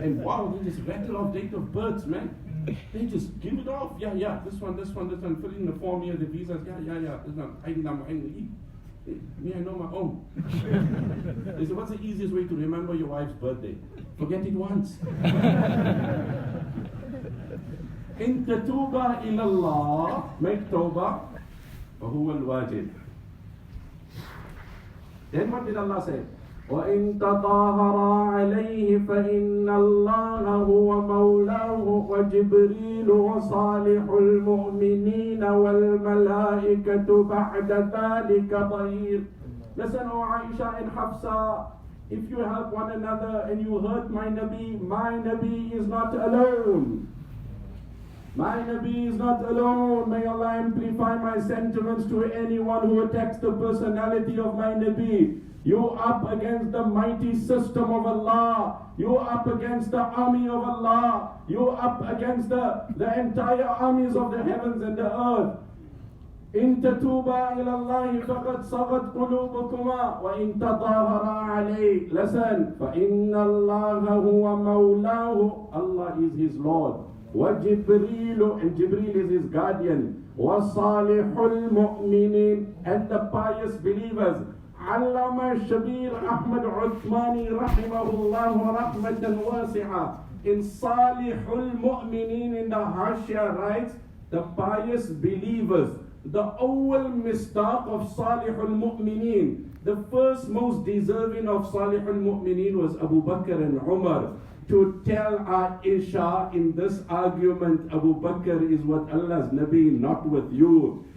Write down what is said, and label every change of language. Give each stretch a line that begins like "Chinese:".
English: And wow, they just rattle off date of births, man. They just give it off. Yeah, this one. Fill in the form here, the visas. Yeah. This one. Me, I know my own. They say, what's the easiest way to remember your wife's birthday? Forget it once.
Arabic: إن تتوبا إلى الله,
English: make tawbah,
Arabic: فهو الواجب.
English: Then what did Allah say?
Arabic: وإن تظاهرا عليه فإن الله هو مولاه وجبريل وصالح المؤمنين والملائكة بعد ذلك ظهير.
English: Listen, O Aisha and Hafsa, if you help one another and you hurt my Nabi is not alone. My Nabi is not alone. May Allah amplify my sentiments to anyone who attacks the personality of my Nabi. You up against the mighty system of Allah. You up against the army of Allah. You up against the entire armies of the heavens and the earth.
Arabic: إن تتوبا إلى الله فقد صغت قلوبكما وإن تظاهرا عليه.
English: Listen,
Arabic: فإن الله هو مولاه.
English: Allah is his Lord. وجبريل, and Jibreel is his guardian.
Arabic: وصالح المؤمنين,
English: and the pious believers.
Arabic: علامة شبير أحمد عثماني رحمه الله رحمة واسعة in صالح المؤمنين
English: in the Hashia writes, the pious believers. The awwal mistaq of Salih al-Mu'mineen, the first most deserving of Salih al-Mu'mineen was Abu Bakr and Umar. to tell Aisha in this argument, Abu Bakr is with Allah's Nabi, not with you.